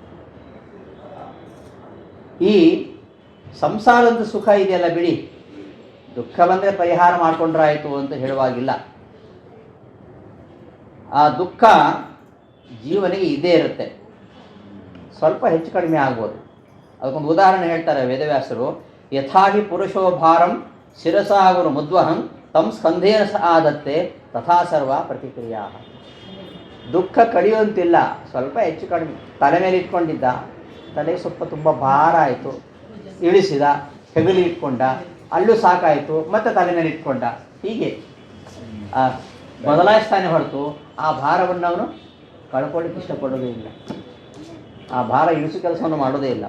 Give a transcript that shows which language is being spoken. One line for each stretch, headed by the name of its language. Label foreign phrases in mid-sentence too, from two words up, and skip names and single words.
Kannada: ಈ ಸಂಸಾರದ ಸುಖ ಇದೆಯಲ್ಲ ಬಿಡಿ, ದುಃಖ ಬಂದರೆ ಪರಿಹಾರ ಮಾಡಿಕೊಂಡ್ರಾಯಿತು ಅಂತ ಹೇಳುವಾಗಿಲ್ಲ. ಆ ದುಃಖ ಜೀವನಿಗೆ ಇದ್ದೇ ಇರುತ್ತೆ, ಸ್ವಲ್ಪ ಹೆಚ್ಚು ಕಡಿಮೆ ಆಗ್ಬೋದು. ಅದಕ್ಕೊಂದು ಉದಾಹರಣೆ ಹೇಳ್ತಾರೆ ವೇದವ್ಯಾಸರು,
Sanskrit: ಯಥಾಹಿ ಪುರುಷೋ ಭಾರಂ ಶಿರಸಾಗುರು ಮುದ್ವಹಂ ತಂ ಸ್ಕಂಧೇನ ಸ ಆದತ್ತೆ ತಥಾ ಸರ್ವ ಪ್ರತಿಕ್ರಿಯಾ.
Kannada: ದುಃಖ ಕಡಿಯುವಂತಿಲ್ಲ, ಸ್ವಲ್ಪ ಹೆಚ್ಚು ಕಡಿಮೆ. ತಲೆ ಮೇಲೆ ಇಟ್ಕೊಂಡಿದ್ದ, ತಲೆ ಸ್ವಲ್ಪ ತುಂಬ ಭಾರ ಆಯಿತು, ಇಳಿಸಿದ, ಹೆಗಲಿ ಇಟ್ಕೊಂಡ, ಅಲ್ಲೂ ಸಾಕಾಯಿತು, ಮತ್ತೆ ತಲೆ ಮೇಲೆ ಇಟ್ಕೊಂಡ, ಹೀಗೆ ಬದಲಾಯಿಸ್ತಾನೆ ಹೊರತು ಆ ಭಾರವನ್ನು ಅವನು ಕಳ್ಕೊಳ್ಳಿಕ್ಕೆ ಇಷ್ಟಪಡೋದೇ ಇಲ್ಲ, ಆ ಭಾರ ಇಳಿಸು ಕೆಲಸವನ್ನು ಮಾಡೋದೇ ಇಲ್ಲ.